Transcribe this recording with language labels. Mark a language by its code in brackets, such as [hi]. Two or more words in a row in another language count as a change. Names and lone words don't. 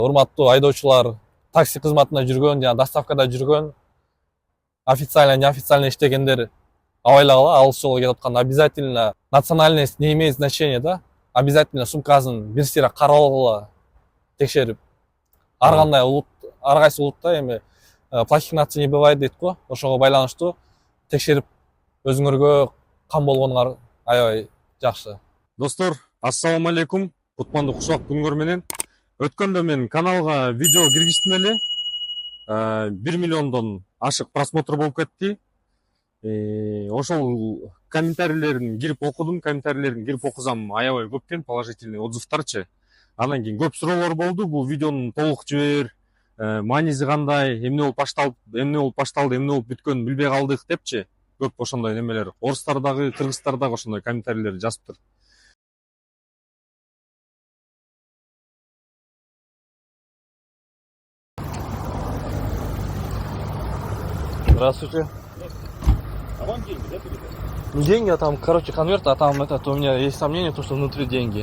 [ky] Урматтуу айдоочулар, такси кызматында жүргөн жана доставкада жүргөн, [ru] официально неофициально [ky] иштегендер абайлагыла, алыс жолго кетип атканда [ru] обязательно национальность не имеет значения, [ky] да? Обязательно сумкасын бир сыйра каралгыла, текшерип. Ар кандай улут, ар кайсы улутта эми [ru] плохих наций не бывает [ky] дейт го. Ошого байланыштуу текшерип өзүңөргө кам болгонуңар аябай жакшы. Достор, ассаламу алейкум. Кутмандуу кушак күнгөр менен. Өткөндө мен каналга видео киргиздим эле. 1 миллиондон ашык просмотр болуп кетти. Ошол комментарийлерин кирип окудум, комментарийлерин кирип окусам аябай көп экен, [ru] положительный отзывдарчы. [ky] Анан кийин көп суроолор болду. Бул видеонун толук жибер, мааниси кандай, эмне болуп башталды, эмне болуп бүткөнүн билбей калдык депчи. Көп ошондой немелер. Орустардагы, кыргызстардагы ошондой комментарийлер жазыптыр. [ru] Здравствуйте. А вам деньги, да, передать? Не деньги, а там, короче, конверт, а там у меня есть сомнение, что внутри деньги.